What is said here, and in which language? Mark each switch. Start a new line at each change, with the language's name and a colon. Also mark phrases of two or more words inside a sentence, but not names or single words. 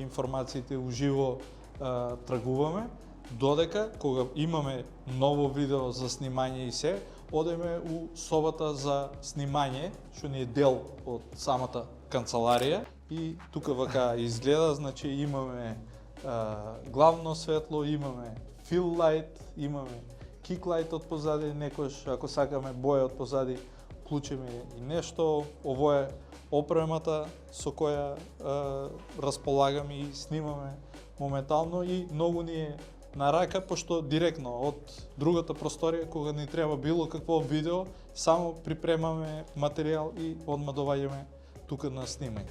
Macedonian: информациите уживо тргуваме, додека кога имаме ново видео за снимање и се, одеме у собата за снимање, што ни е дел од самата канцеларија и тука вака изгледа, значи имаме главно светло, имаме
English: fill light,
Macedonian: имаме
English: kick light
Macedonian: од позади, некојаш ако сакаме боја од позади, вклучиме и нешто. Ово е опремата со која располагаме и снимаме моментално и многу ни е на рака, пошто директно од другата просторија, кога ни треба било какво видео, само припремаме материјал и одма доваѓаме тука на снимање.